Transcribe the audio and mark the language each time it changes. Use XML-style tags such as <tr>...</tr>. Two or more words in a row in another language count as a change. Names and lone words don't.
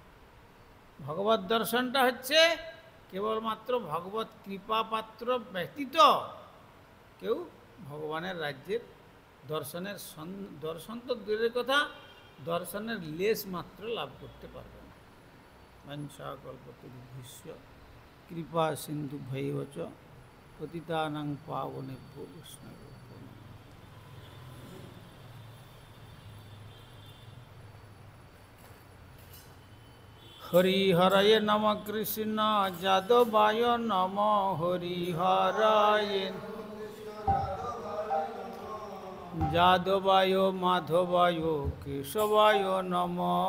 <bn>ভগবত দর্শনটা হচ্ছে কেবলমাত্র ভগবত কৃপা পাত্র ব্যতীত কেউ ভগবানের রাজ্যের দর্শনের দর্শন তো দূরের কথা, দর্শনের লেশ মাত্র লাভ করতে পারবে না।</bn> <sa>বাঞ্ছা কল্পতরুভ্যশ্চ কৃপা সিন্ধু ভৈবচ পতিতানাং পাবনেভ্যো বৈষ্ণবেভ্যো নমঃ। হরিহরায় নম কৃষ্ণ যাদবায় নম, হরিহরায় যাদবায় মাধবায় কেশবায় নম।</sa>